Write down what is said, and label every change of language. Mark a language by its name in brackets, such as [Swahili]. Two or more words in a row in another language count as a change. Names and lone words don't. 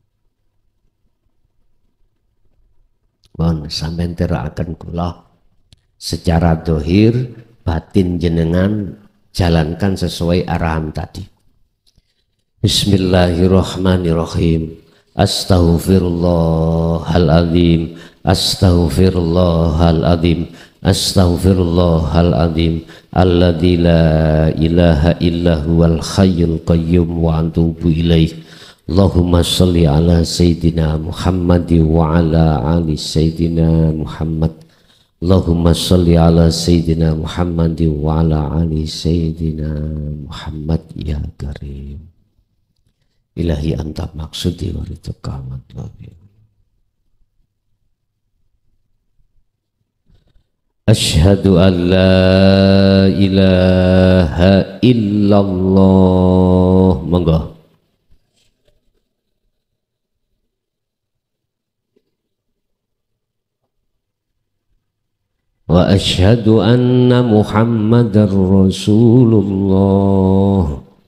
[Javanese] Bon, sampeyan terakaken kula Secara dohir, batin jenengan jalankan sesuai arahan tadi. [Arabic] بسم الله الرحمن الرحيم. أستغفر الله العظيم أستغفر الله العظيم أستغفر الله العظيم الذي لا إله إلا هو الحي القيوم وأتوب إليه. اللهم صل على سيدنا محمد وعلى آل سيدنا محمد wa ala ali sayyidina Muhammad. اللهم صل على سيدنا محمد وعلى آل سيدنا محمد يا كريم. إلهي أنت مقصودي ورضاك مطلوبي. أشهد أن لا إله إلا الله. Monggo. وأشهد أن محمدا رسول الله.